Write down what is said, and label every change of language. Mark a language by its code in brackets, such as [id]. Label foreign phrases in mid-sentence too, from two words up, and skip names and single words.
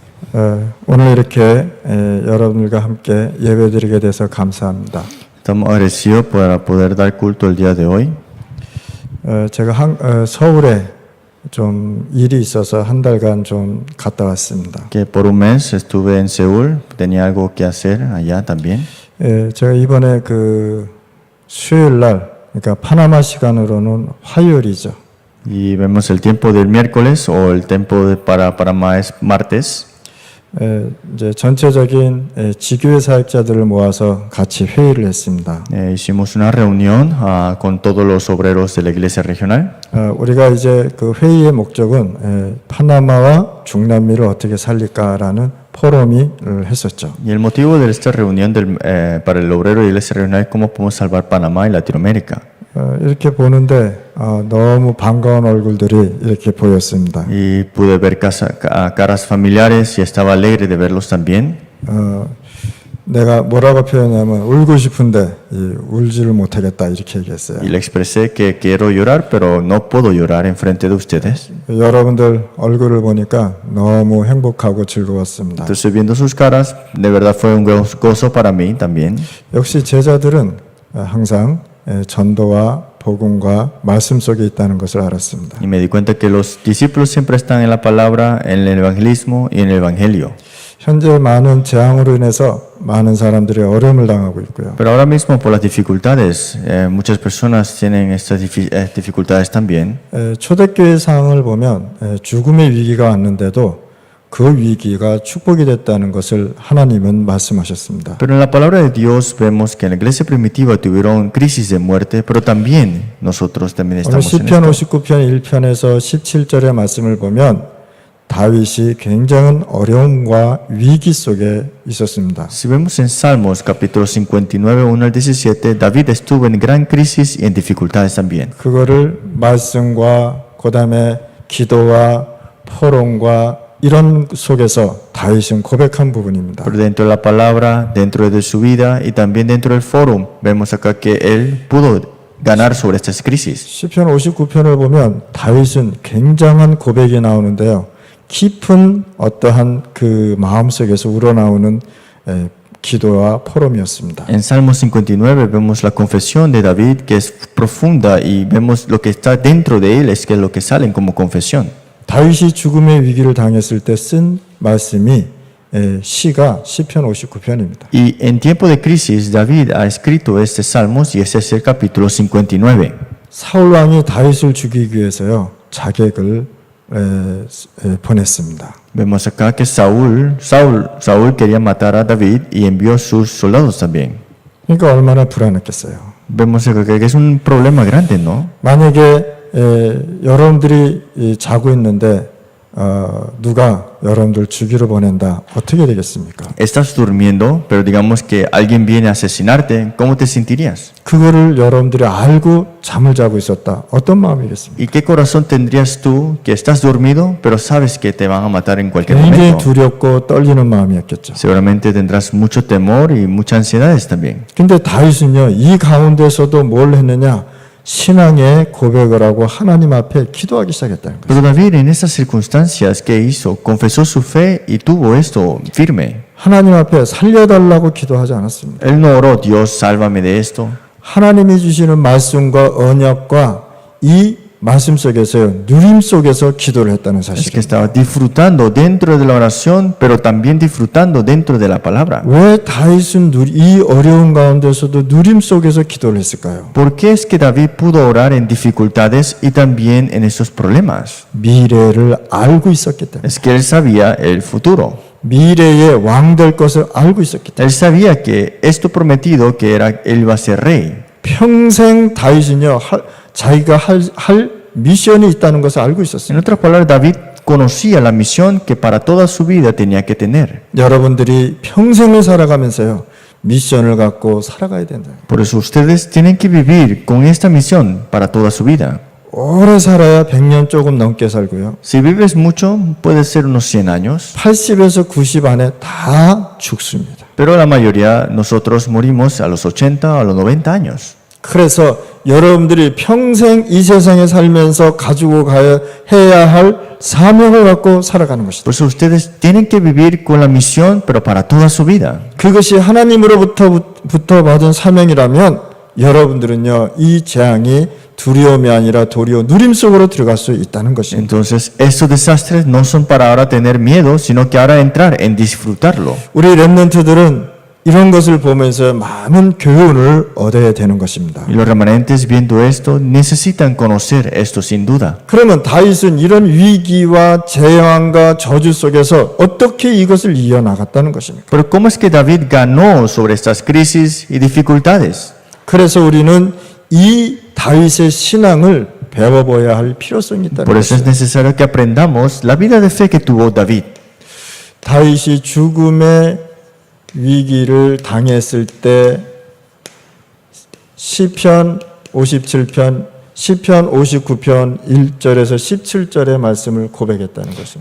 [ko] 오늘 이렇게 여러분들과 함께 예배드리게 돼서 감사합니다. [es] Estamos agradecidos por poder dar culto el día de hoy. [ko] 제가 서울에 좀 일이 있어서 한 달간 좀 갔다 왔습니다. [es] Que por un mes estuve en Seúl, tenía algo que hacer allá también. [ko] 제가 이번에 그 수요일 날, 그러니까 파나마 시간으로는 화요일이죠. [es] Y vemos el tiempo del miércoles o el tiempo para Panamá es martes. [ko] 이제 전체적인 지교회 사역자들을 모아서 같이 회의를 했습니다. [es] Hicimos una reunión con todos los obreros de la iglesia regional. [ko] 우리가 이제 그 회의의 목적은 파나마와 중남미를 어떻게 살릴까라는 포럼을 했었죠. [es] Y el motivo de esta reunión para el obrero de la iglesia regional es cómo podemos salvar Panamá y Latinoamérica. [ko] 이렇게 보는데 너무 반가운 얼굴들이 이렇게 보였습니다. [es] Y pude ver caras familiares y estaba alegre de verlos también. [ko] 내가 뭐라고 표현하면 울고 싶은데 울지를 못하겠다 이렇게 얘기했어요. [es] Y le expresé que quiero llorar, pero no puedo llorar enfrente de ustedes. [ko] 여러분들 얼굴을 보니까 너무 행복하고 즐거웠습니다. [es] Entonces, viendo sus caras, de verdad fue un gozo para mí también. [ko] 역시 제자들은 항상 전도와 복음과 말씀 속에 있다는 것을 알았습니다. [es] Y me di cuenta que los discípulos siempre están en la palabra, en el evangelismo y en el evangelio. [ko] 현재 많은 재앙으로 인해서 많은 사람들이 어려움을 당하고 있고요. [es] Pero ahora mismo por las dificultades, muchas personas tienen estas dificultades también. [ko] 초대교회 상황을 보면 죽음의 위기가 왔는데도 그 위기가 축복이 됐다는 것을 하나님은 말씀하셨습니다. [es] Pero en la palabra de Dios vemos que en la iglesia primitiva tuvieron crisis de muerte, pero también nosotros también [ko] 오늘 [es] estamos en [ko] 시편 [es] esto. [ko] 59편 1편에서 17절의 말씀을 보면 다윗이 굉장한 어려움과 위기 속에 있었습니다. [es] Si vemos en Salmos capítulo 59, 1 al 17, David estuvo en gran crisis y en dificultades también. [ko] 그거를 말씀과 그다음에 기도와 포럼과 이런 속에서 다윗은 고백한 부분입니다. [es] Pero dentro de la palabra, dentro de su vida y también dentro del foro, vemos acá que él pudo ganar sobre estas crisis. [ko] 시편 59편을 보면 다윗은 굉장한 고백이 나오는데요. 깊은 어떠한 그 마음속에서 우러나오는 기도와 포럼이었습니다. [es] En Salmo 59 vemos la confesión de David que es profunda y vemos lo que está dentro de él es que es lo que salen como confesión. [ko] 다윗이 죽음의 위기를 당했을 때 쓴 말씀이 시가 시편 59편입니다. [es] Y en tiempo de crisis David ha escrito este Salmos y ese es el capítulo 59. [ko] 사울 왕이 다윗을 죽이기 위해서요 자객을 보냈습니다. [es] Vemos acá que Saúl quería matar a David y envió sus soldados también. [ko] 그러니까 얼마나 불안했겠어요. [es] Vemos acá que es un problema grande, ¿no? [ko] 만약에 여러분들이 자고 있는데 누가 여러분들 죽이러 보낸다. 어떻게 되겠습니까? [es] Estás durmiendo, pero digamos que alguien viene a asesinarte, ¿cómo te sentirías? [ko] 그거를 여러분들이 알고 잠을 자고 있었다. 어떤 마음이겠습니까? [es] ¿Y qué corazón tendrías tú que estás dormido, pero sabes que te van a matar en cualquier [ko] 굉장히 [es] momento? [ko] 두렵고 떨리는 마음이었겠죠. [es] Seguramente tendrás mucho temor y muchas ansiedades también. [ko] 근데 다윗은요. 이 가운데서도 뭘 했느냐? 신앙의 고백을 하고 하나님 앞에 기도하기 시작했다는 거예요. [es] Pero David en esas circunstancias, ¿qué hizo? Confesó su fe y tuvo esto firme. [ko] 하나님 앞에 살려달라고 기도하지 않았습니다. [es] Él no oró, Dios, sálvame de esto. [ko] 하나님이 주시는 말씀과 언약과 이 말씀 속에서요. 누림 속에서 기도를 했다는 [es] Es que [ko] 사실입니다. [es] estaba disfrutando dentro de la oración, pero también disfrutando dentro de la palabra. [ko] 왜 다윗은 이 어려운 가운데서도 누림 속에서 기도를 했을까요? [es] ¿Por qué es que David pudo orar en dificultades y también en esos problemas? [ko] 미래를 알고 있었기 때문에. [es] Es que él sabía el futuro. [ko] 미래의 왕 될 것을 알고 있었기 때문에. [es] Él sabía que esto prometido, que era él iba a ser rey. [ko] 평생 다윗은요. 자기가 할 미션이 있다는 것을 알고 있었습니다. [es] En otras palabras, David conocía la misión que para toda su vida tenía que tener. [ko] 여러분들이 평생을 살아가면서요. 미션을 갖고 살아가야 된다. [es] Por eso ustedes tienen que vivir con esta misión para toda su vida. [ko] 오래 살아야 100년 조금 넘게 살고요. [es] Si vives mucho, puede ser unos 100 años, [ko] 80에서 90 안에 다 죽습니다. [es] pero la mayoría nosotros morimos a los 80 o a los 90 años. [ko] 그래서 여러분들이 평생 이 세상에 살면서 가지고 해야 할 사명을 갖고 살아가는 것이다. [es] Por eso ustedes tienen que vivir con la misión, pero para toda su vida. [ko] 그것이 하나님으로부터 받은 사명이라면 여러분들은요, 이 재앙이 두려움이 아니라 도리어 누림 속으로 들어갈 수 있다는 것입니다. [es] Entonces, estos desastres no son para ahora tener miedo, sino que ahora entrar en disfrutarlo. [ko] 우리 렘넌트들은 이런 것을 보면서 많은 교훈을 얻어야 되는 것입니다. [es] Y los remanentes viendo esto necesitan conocer esto sin duda. [ko] 그러면 다윗은 이런 위기와 재앙과 저주 속에서 어떻게 이것을 이어나갔다는 것입니까? [es] Pero ¿cómo es que David ganó sobre estas crisis y dificultades? [ko] 그래서 우리는 이 다윗의 신앙을 배워봐야 할 필요성이 있다는 [es] Por eso es [ko] 것입니다. [es] necesario que aprendamos la vida de fe que tuvo David. [ko] 다윗이 죽음의 위기를 당했을 때 시편 57편, 시편 59편 1절에서 17절의 말씀을 고백했다는 것입니다.